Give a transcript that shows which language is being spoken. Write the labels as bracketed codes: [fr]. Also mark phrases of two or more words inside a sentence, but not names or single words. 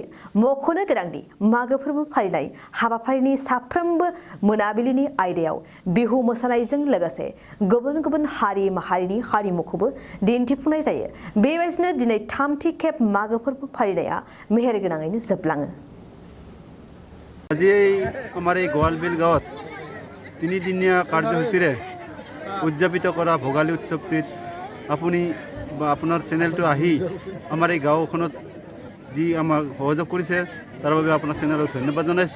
[brx] मख'नो गोनांदि मागो फोरबो फालिनाय हाबाफारिनि साफ्रोमबो मोनाबिलिनि आयदायाव बिहु मोसानायजों लोगोसे गुबुन गुबुन हारि माहारिनि हारिमुखौबो दिन्थिफुंनाय जायो। बेबायदिनो दिनै थामथि खेब मागो फोरबो फालिनाया मेहेरगोनाङैनो जोबलाङो। [as] আজি আমাৰ এই গোৱালবিল গাঁৱত তিনিদিনীয়া কাৰ্যসূচীৰে উদযাপিত কৰা ভোগালী উৎসৱটিত আপুনি বা আপোনাৰ চেনেলটো আহি আমাৰ এই গাঁওখনত যি আমাক সহযোগ কৰিছে তাৰ বাবে আপোনাৰ চেনেলক ধন্যবাদ জনাইছোঁ।